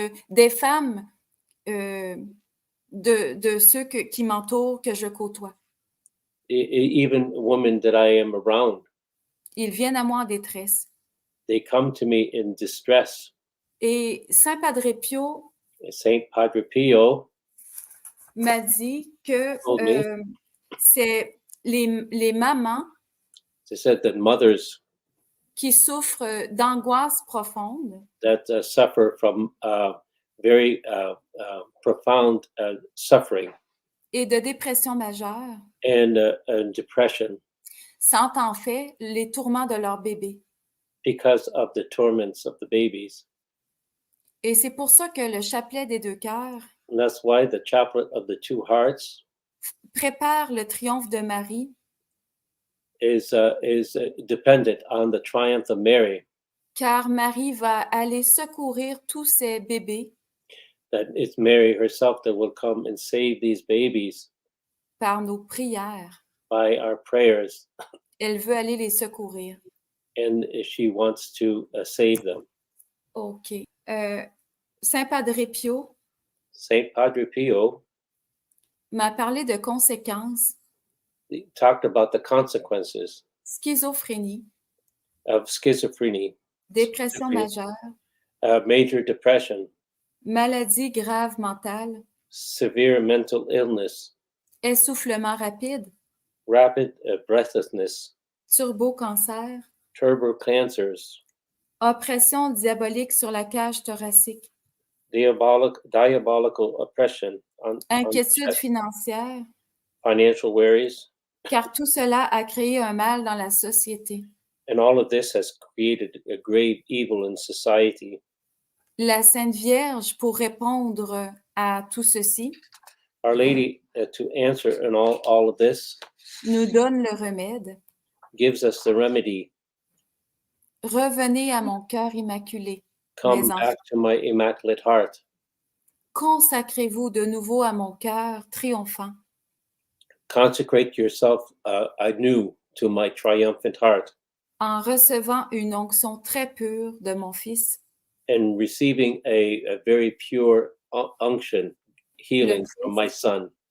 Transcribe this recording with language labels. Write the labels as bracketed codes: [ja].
[fr] des femmes de ceux qui m'entourent, que je côtoie, [en] even women that I am around, [fr] ils viennent à moi en détresse. [en] they come to me in distress. [fr] Et Saint Padre Pio [en] Saint Padre Pio [fr] m'a dit que [en] told me, [fr] c'est les mamans [en] they said that mothers [fr] qui souffrent d'angoisse profonde [en] that suffer from very profound suffering [fr] et de dépression majeure [en] and depression [fr] sentent en fait les tourments de leur bébé. [en] because of the torments of the babies. [fr] Et c'est pour ça que le chapelet des deux cœurs [en] And that's why the chaplet of the two hearts [fr] prépare le triomphe de Marie, [en] is dependent on the triumph of Mary, [fr] car Marie va aller secourir tous ces bébés [en] that it's Mary herself that will come and save these babies [fr] par nos prières. [en] by our prayers, [fr] Elle veut aller les secourir. [en] and she wants to save them. [fr] OK. Saint Padre Pio [en] Saint Padre Pio [fr] m'a parlé de conséquences, [en] talked about the consequences [fr] schizophrénie, [en] of schizophrenia, [fr] dépression majeure, [en] major depression, [fr] maladie grave mentale, [en] severe mental illness, [fr] essoufflement rapide, [en] rapid breathlessness, [fr] turbo-cancer, [en] turbo cancers, [fr] oppression diabolique sur la cage thoracique, [en] diabolical oppression on [fr] inquiétude [en] chest, [fr] financière, [en] financial worries, [fr] car tout cela a créé un mal dans la société. [en] and all of this has created a grave evil in society. [fr] La Sainte Vierge, pour répondre à tout ceci, [en] Our Lady, to answer in all of this, [fr] nous donne le remède. [en] gives us the remedy. [fr] Revenez à mon cœur immaculé, [en] Come [fr] mes enfants. [en] back to my immaculate heart. [fr] Consacrez-vous de nouveau à mon cœur triomphant. [en] Consecrate yourself anew to my triumphant heart, [fr] En recevant une onction très pure de mon Fils, [en] and receiving a very pure unction, healing from my Son,